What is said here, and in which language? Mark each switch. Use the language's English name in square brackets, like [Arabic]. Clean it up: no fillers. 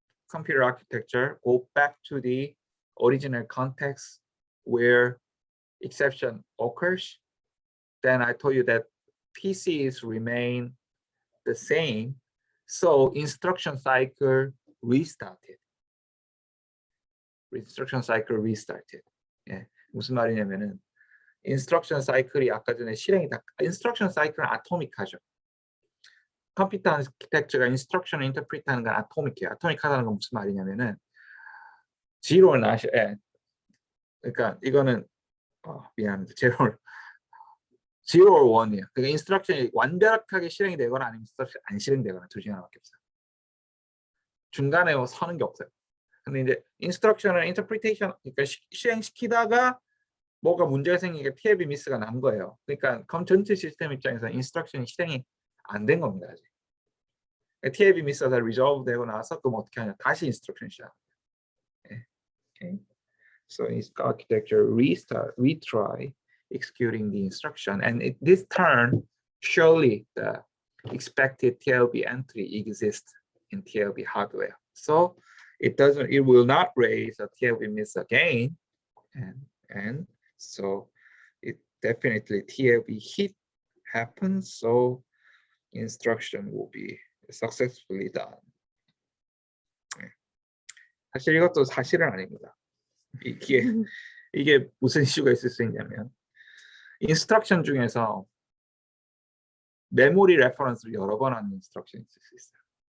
[English] Computer architecture go back to the original context where exception occurs. Then I told you that PCs remain the same, so instruction cycle restarted. Instruction cycle restarted. [Korean] 예, 무슨 말이냐면은 인스트럭션 사이클이 아까 전에 실행이 다 인스트럭션 사이클은 아토믹하죠. 컴퓨터 아키텍처가 인스트럭션을 인터프리트하는 건 아토믹해요. 아토믹하다는 건 무슨 말이냐면은 제로를 나셔. 예. 그러니까 이거는 미안합니다. 제로 원이에요. 그러니까 인스트럭션이 완벽하게 실행이 되거나 아니면 인스트럭션 안 실행되거나 둘 중에 하나밖에 없어요. 중간에 서는 게 없어요. 근데 이제 인스트럭션을 인터프리테이션, 그러니까 실행시키다가 뭐가 문제가 생기니까 TLB 미스가 난 거예요. 그러니까 전체 시스템 입장에서 인스트럭션이 실행이 안 된 겁니다. 아직. TLB 미스가 다 리졸브 되고 나서 그럼 어떻게 하냐? 다시 인스트럭션 시작. Okay. [English] So in architecture retry executing the instruction, and this turn surely the expected TLB entry exists in TLB hardware. So it will not raise a TLB miss again, and so it definitely TLB hit happens. So instruction will be successfully done. [Korean] 사실 이것도 사실은 아닙니다. 이게 무슨 이슈가 있을 수 있냐면 인스트럭션 중에서 메모리 레퍼런스를 여러 번 하는 인스트럭션이 있을 수 있어요.